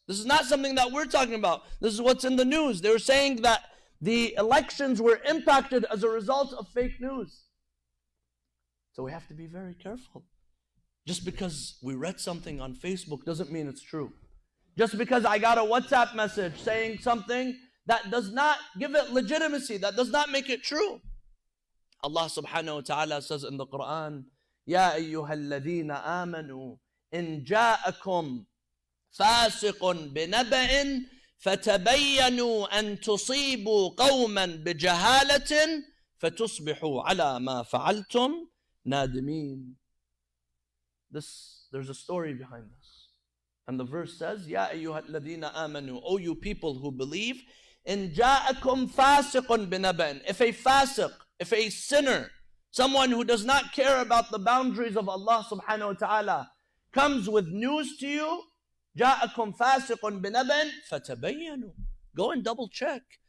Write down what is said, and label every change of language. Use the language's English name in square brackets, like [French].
[English] This is not something that we're talking about. This is what's in the news. They were saying that the elections were impacted as a result of fake news. So we have to be very careful. Just because we read something on Facebook doesn't mean it's true. Just because I got a WhatsApp message saying something, that does not give it legitimacy, that does not make it true. Allah subhanahu wa ta'ala says in the Quran, [Arabic] يَا أَيُّهَا الَّذِينَ آمَنُوا إِن جَاءَكُمْ فَاسِقٌ بِنَبَإٍ فَتَبَيَّنُوا أَن تُصِيبُوا قَوْمًا بِجَهَالَةٍ فَتُصْبِحُوا عَلَى مَا فَعَلْتُمْ نَادِمِينَ. [English] There's a story behind this. And the verse says, [Arabic] يَا أَيُّهَا الَّذِينَ آمَنُوا, [English] O you people who believe, [Arabic] إِن جَاءَكُمْ فَاسِقٌ بِنَبَإٍ, [English] if a fasiq, if a sinner, someone who does not care about the boundaries of Allah subhanahu wa ta'ala, comes with news to you, [Arabic] جَاءَكُمْ فَاسِقٌ بِنَبَإٍ فَتَبَيَّنُوا. [English] Go and double check.